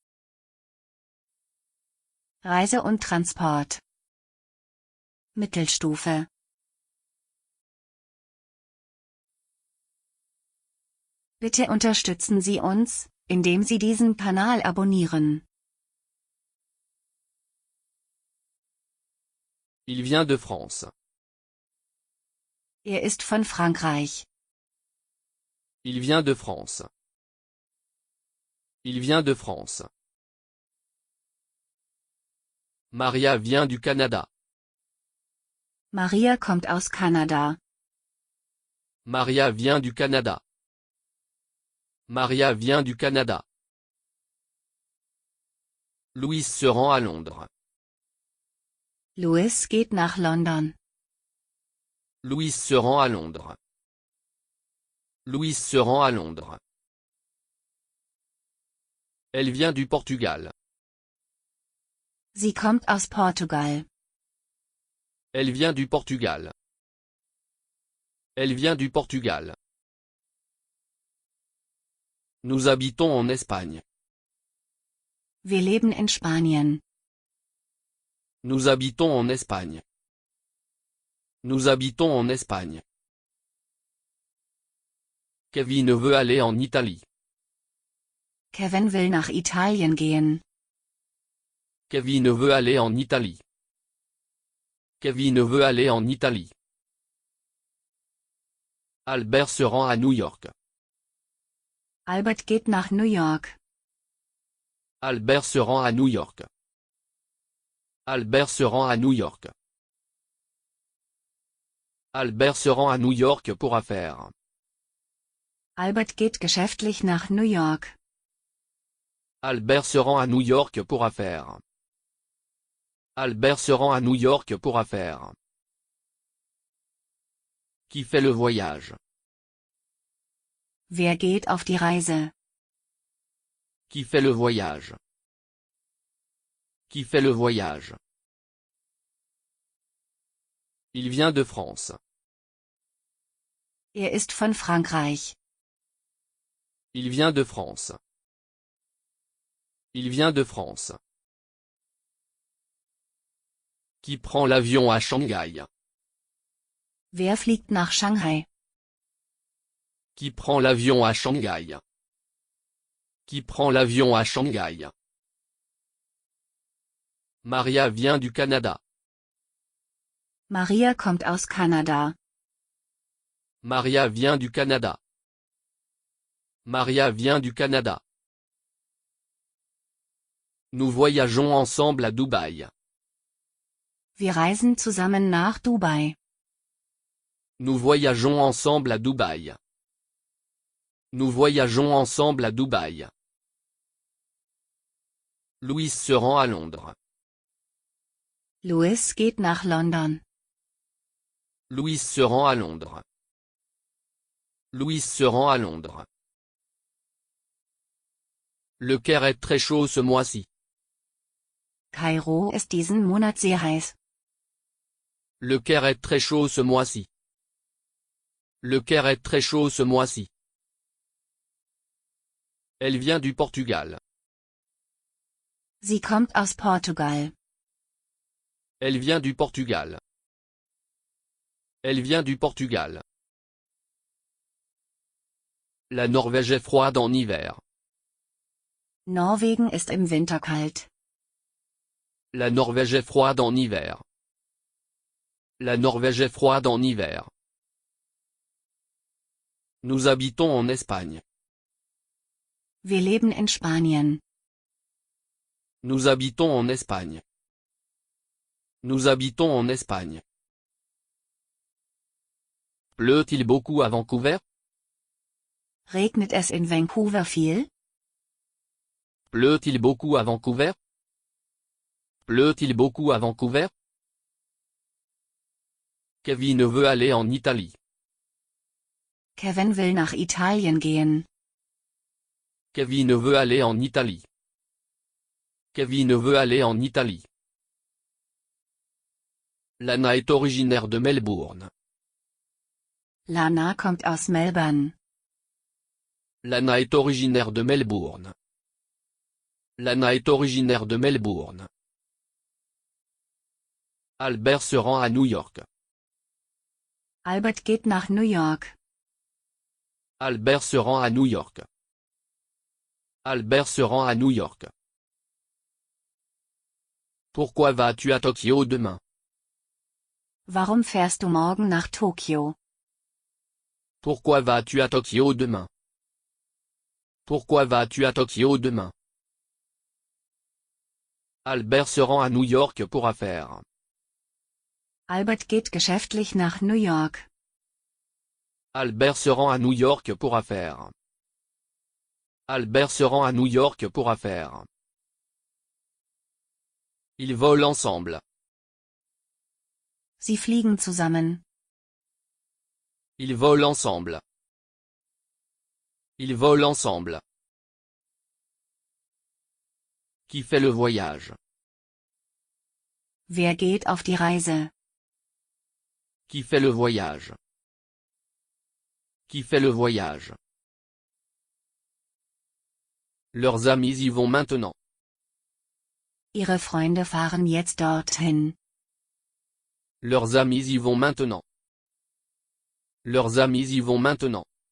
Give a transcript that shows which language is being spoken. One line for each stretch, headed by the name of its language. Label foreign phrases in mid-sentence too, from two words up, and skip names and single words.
German: Reise und Transport. Mittelstufe. Bitte unterstützen Sie uns, indem Sie diesen Kanal abonnieren.
French: Il vient de France.
German: Ist von Frankreich.
French: Il vient de France. Il vient de France. Maria vient du Canada.
German: Maria kommt aus Kanada.
French: Maria vient du Canada. Maria vient du Canada. Louis se rend à Londres.
German: Louis geht nach London.
French: Louis se rend à Londres. Louis se rend à Londres. Elle vient du Portugal.
German: Sie kommt aus Portugal.
French: Elle vient du Portugal. Elle vient du Portugal. Nous habitons en Espagne.
German: Wir leben in Spanien.
French: Nous habitons en Espagne. Nous habitons en Espagne. Kevin veut aller en Italie.
German: Kevin will nach Italien gehen.
French: Kevin veut aller en Italie. Kevin veut aller en Italie. Albert se rend à New York.
German: Albert geht nach New York.
French: Albert se rend à New York. Albert se rend à New York. Albert se rend à New York pour affaires.
German: Albert geht geschäftlich nach New York.
French: Albert se rend à New York pour affaires. Albert se rend à New York pour affaires. Qui fait le voyage?
German: Wer geht auf die Reise?
French: Qui fait le voyage? Qui fait le voyage? Il vient de France.
German: Ist von Frankreich.
French: Il vient de France. Il vient de France. Qui prend l'avion à Shanghai?
German: Wer fliegt nach Shanghai?
French: Qui prend l'avion à Shanghai? Qui prend l'avion à Shanghai? Maria vient du Canada.
German: Maria kommt aus Kanada.
French: Maria vient du Canada. Maria vient du Canada. Nous voyageons ensemble à Dubaï.
German: Wir reisen zusammen nach Dubai.
French: Nous voyageons ensemble à Dubaï. Nous voyageons ensemble à Dubaï. Louis se rend à Londres.
German: Louis geht nach London.
French: Louis se rend à Londres. Louis se rend à Londres. Le Caire est très chaud ce mois-ci.
German: Kairo ist diesen Monat sehr heiß.
French: Le Caire est très chaud ce mois-ci. Le Caire est très chaud ce mois-ci. Elle vient du Portugal.
German: Sie kommt aus Portugal.
French: Elle vient du Portugal. Elle vient du Portugal. La Norvège est froide en hiver.
German: Norwegen ist im Winter kalt.
French: La Norvège est froide en hiver. La Norvège est froide en hiver. Nous habitons en Espagne.
German: Wir leben in Spanien.
French: Nous habitons en Espagne. Nous habitons en Espagne. Pleut-il beaucoup à Vancouver?
German: Regnet es in Vancouver viel?
French: Pleut-il beaucoup à Vancouver? Pleut-il beaucoup à Vancouver? Kevin veut aller en Italie.
German: Kevin will nach Italien gehen.
French: Kevin veut aller en Italie. Kevin veut aller en Italie. Lana est originaire de Melbourne.
German: Lana kommt aus Melbourne.
French: Lana est originaire de Melbourne. Lana est originaire de Melbourne. Albert se rend à New York.
German: Albert geht nach New York.
French: Albert se rend à New York. Albert se rend à New York. Pourquoi vas-tu à Tokyo demain?
German: Warum fährst du morgen nach Tokio?
French: Pourquoi vas-tu à Tokyo demain? Pourquoi vas-tu à Tokyo demain? Albert se rend à New York pour affaires.
German: Albert geht geschäftlich nach New York.
French: Albert se rend à New York pour affaires. Albert se rend à New York pour affaires. Ils volent ensemble.
German: Sie fliegen zusammen.
French: Ils volent ensemble. Ils volent ensemble. Qui fait le voyage?
German: Wer geht auf die Reise?
French: Qui fait le voyage? Qui fait le voyage? Leurs amis y vont maintenant.
German: Ihre Freunde fahren jetzt dorthin.
French: Leurs amis y vont maintenant. Leurs amis y vont maintenant.